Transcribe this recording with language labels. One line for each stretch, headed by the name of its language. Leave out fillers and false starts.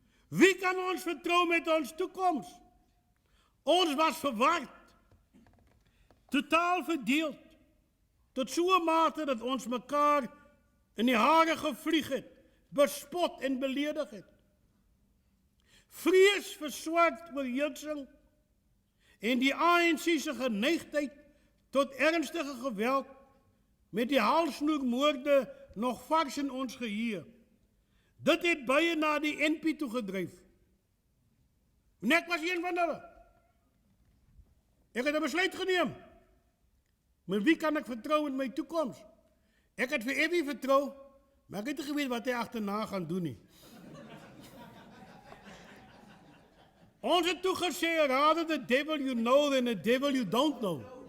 Afrikaans: Wie kan ons vertrou met ons toekoms? Ons was verward, totaal verdeeld, tot so 'n mate dat ons mekaar in die hare gevlieg het, bespot en beledig het. Vrees vir swart oorheersing en die ANC se geneigtheid tot ernstige geweld met die halsnoermoorde nog vars in ons geheue. Dit het baie na die NP toe gedryf. En ek was een van hulle. Ek het 'n besluit geneem. Maar wie kan ek vertrou in my toekoms? Ek het vir Evie vertrou, maar ek het nie geweet wat hy agterna gaan doen nie. Ons het toe gesê,
English: rather the devil you know than the devil you don't know.